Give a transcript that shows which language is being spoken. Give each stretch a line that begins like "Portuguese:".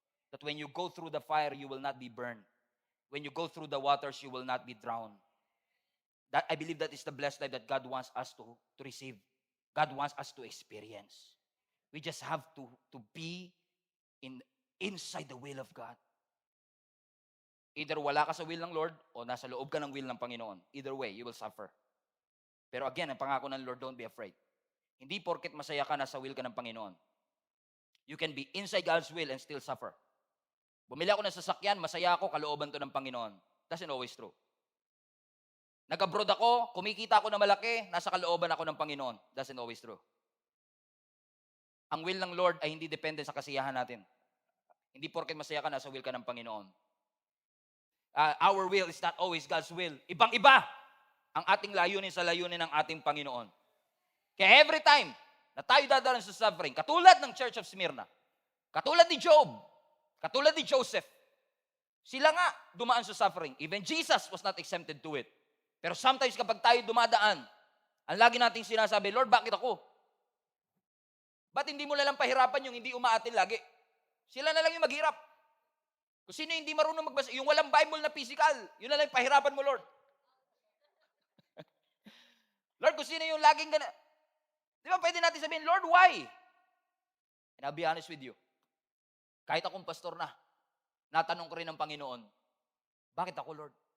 English: That when you go through the fire, you will not be burned. When you go through the waters, you will not be drowned. That, I believe that is the blessed life that God wants us to receive. God wants us to experience. We just have to be inside the will of God.
Filipino: Either wala ka sa will ng Lord o nasa loob ka ng will ng Panginoon.
English: Either way, you will suffer.
Filipino: Pero again, ang pangako ng Lord,
English: don't be afraid.
Filipino: Hindi porket masaya ka, nasa will ka ng Panginoon.
English: You can be inside God's will and still suffer.
Filipino: Bumili ako ng sasakyan, masaya ako, kalooban to ng Panginoon.
English: That's not always true.
Filipino: Nag-abroad ako, kumikita ako na malaki, nasa kalooban ako ng Panginoon.
English: That's not always true.
Filipino: Ang will ng Lord ay hindi depende sa kasiyahan natin. Hindi porket masaya ka, nasa will ka ng Panginoon.
English: Our will is not always God's will.
Filipino: Ibang-iba ang ating layunin sa layunin ng ating Panginoon. Kaya every time na tayo dadaan sa suffering, katulad ng Church of Smyrna, katulad ni Job, katulad ni Joseph, sila nga dumaan sa suffering.
English: Even Jesus was not exempted to it.
Filipino: Pero sometimes kapag tayo dumadaan, ang lagi nating sinasabi, Lord, bakit ako? Ba't hindi mo nalang pahirapan yung hindi umaatin lagi? Sila na lang yung maghirap. Kung sino yung hindi marunong magbasa, yung walang Bible na physical, yun na lang yung pahirapan mo, Lord. Lord, kung sino yung laging gana, di ba pwede natin sabihin, Lord, why?
English: And I'll be honest with you.
Filipino: Kahit akong pastor na, natanong ko rin ng Panginoon, bakit ako, Lord?